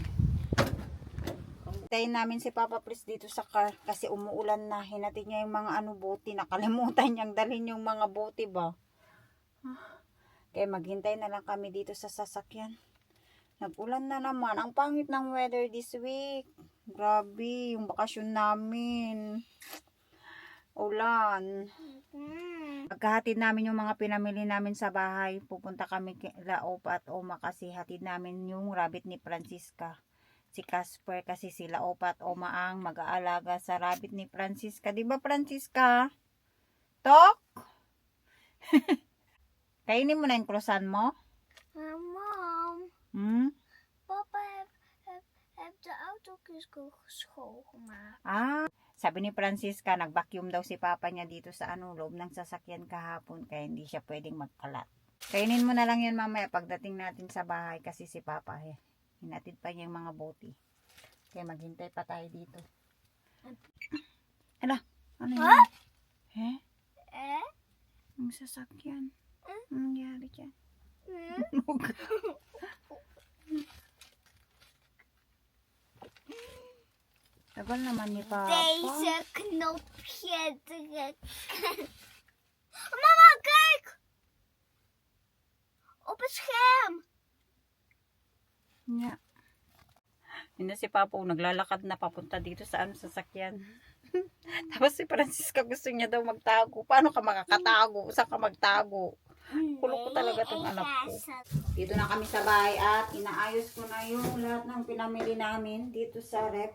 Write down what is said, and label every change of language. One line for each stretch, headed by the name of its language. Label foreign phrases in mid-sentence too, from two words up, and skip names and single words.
Filipino: Hintayin namin si Papa Pris dito sa car kasi umuulan na. Hinatid niya yung mga bote. Nakalimutan niyang dalhin yung mga bote ba. Kaya maghintay na lang kami dito sa sasakyan. Nag-ulan na naman. Ang pangit ng
English: weather this week.
Filipino: Grabe, yung bakasyon namin. Ulan. Pagkahatid namin yung mga pinamili namin sa bahay, pupunta kami kila Opa at Oma kasi hatid namin yung rabbit ni Francisca. Si Casper kasi sila Opa at Oma ang mag-aalaga sa rabbit ni Francisca. Diba, Francisca? Tok? Kainin mo na yung croissant mo?
Dutch: Mom, Papa heb de auto's schoongemaakt.
Filipino: Sabi ni Francisca, nag-vacuum daw si Papa niya dito sa loob ng sasakyan kahapon kaya hindi siya pwedeng magkalat. Kainin mo na lang yan mamaya pagdating natin sa bahay kasi si Papa hinatid pa niya yung mga bote. Kaya maghintay pa tayo dito. Ano yun? Ang sasakyan. Anong nangyari dyan? Tagal naman ni Papa.
Dutch: Deze knopje drukken. Mama, kijk! Op het scherm.
Filipino: Yeah. Hindi si Papa naglalakad na papunta dito sa sasakyan. Tapos si Francisca gusto niya daw magtago. Paano ka makakatago? Saan ka magtago? Kulok ko talaga itong anak ko. Dito na kami sa bahay at inaayos ko na yung lahat ng pinamili namin dito sa rep.